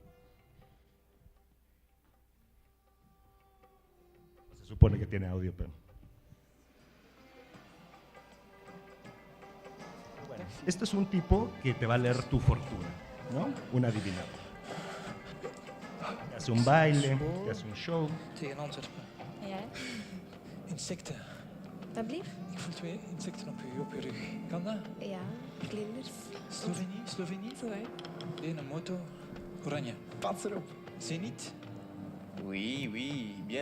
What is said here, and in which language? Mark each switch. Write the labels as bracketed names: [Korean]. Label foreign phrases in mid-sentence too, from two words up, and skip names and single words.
[Spanish] Se supone que tiene audio, pero... Bueno, esto es un tipo que te va a leer tu fortuna, ¿no? Un adivinador. Te hace un baile, te hace un show. [Dutch] Tegen Antwerpen. Ja, Insecten. dat blieft? Ik voel 2 insecten op je rug. Kan dat? Ja, vlinders. Slovenië? Sorry. Een moto. Oranje. Pas erop. Zenit. [French] Oui, oui, bien.